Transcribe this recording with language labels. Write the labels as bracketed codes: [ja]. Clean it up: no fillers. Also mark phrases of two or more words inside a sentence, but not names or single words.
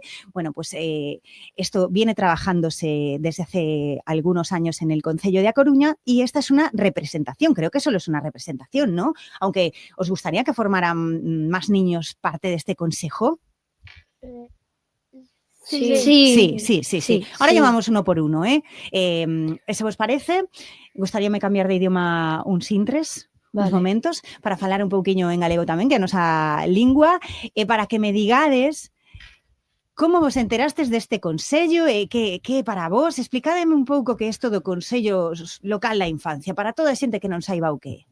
[es] Bueno, pues esto viene trabajándose desde hace algunos años en el Concello de A Coruña y esta es una representación, creo que solo es una representación, ¿no? Aunque os gustaría que formaran más niños parte de este consejo. Sí. Ahora llamamos uno por uno, ¿eh? ¿Eso vos parece? [gl] Gustaríame cambiar de idioma uns intres, uns momentos, para falar un pouquiño en galego tamén, que é a nosa lingua, para que me digades como vos enterastes deste consello e que para vos, explicádeme un pouco que é isto do Consello Local da Infancia, para toda a xente que non saiba o que é.